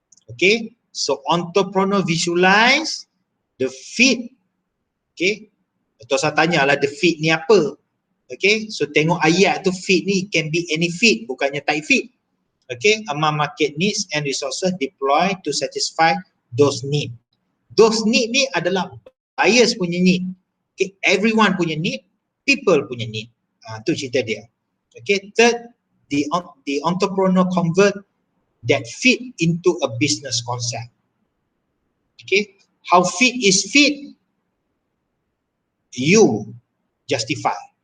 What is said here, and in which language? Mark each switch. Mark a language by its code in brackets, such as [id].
[en] Okay, so entrepreneur visualize the fit. [ms] Okay, atau saya tanyalah the fit ni apa? Okay, so tengok ayat tu, fit ni [en] can be any fit, [ms] bukannya type fit. [en] Okay, among market needs and resources deployed to satisfy those needs. [ms] Those need ni adalah buyers punya need. Okay, everyone punya need, people punya need. Tu cerita dia. [en] Okay, third, the entrepreneur convert that fit into a business concept. Okay, how fit is fit? You justify.